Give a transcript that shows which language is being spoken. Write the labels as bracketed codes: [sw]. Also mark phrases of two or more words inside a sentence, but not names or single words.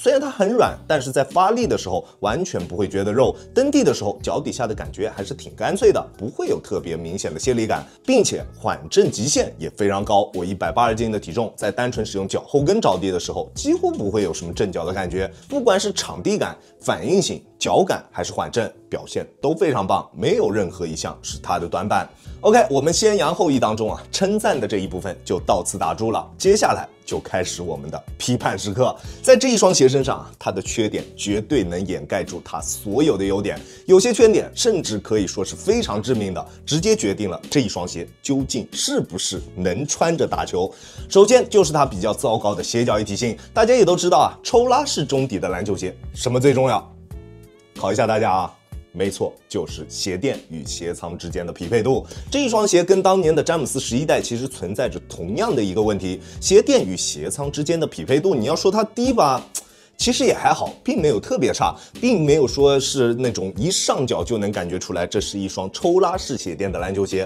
[zh] 雖然它很軟，但是在發力的時候完全不會覺得肉，蹬地的時候腳底下的感覺還是挺乾脆的，不會有特別明顯的泄力感，並且緩震極限也非常高。我180斤的體重，在單純使用腳後跟着地的時候，幾乎不會有什麼震腳的感覺，不管是場地感、反應性、腳感還是緩震，表現都非常棒，沒有任何一項是它的短板。OK， 我們先揚後抑當中啊，稱讚的這一部分就到此打住了。接下來就開始我們的批判時刻。在這一雙鞋身上啊，它的缺點絕對能掩蓋住它所有的優點，有些缺點甚至可以說是非常致命的，直接決定了這一雙鞋究竟是不是能穿着打球。首先就是它比較糟糕的鞋腳一體性，大家也都知道啊，抽拉式中底的籃球鞋什麼最重要？考一下大家啊。沒錯，就是鞋墊與鞋倉之間的匹配度。這一雙鞋跟當年的詹姆斯11代其實存在着同樣的一個問題，鞋墊與鞋倉之間的匹配度，你要說它低吧，其實也還好，並沒有特別差，並沒有說是那種一上腳就能感覺出來這是一雙抽拉式鞋墊的籃球鞋。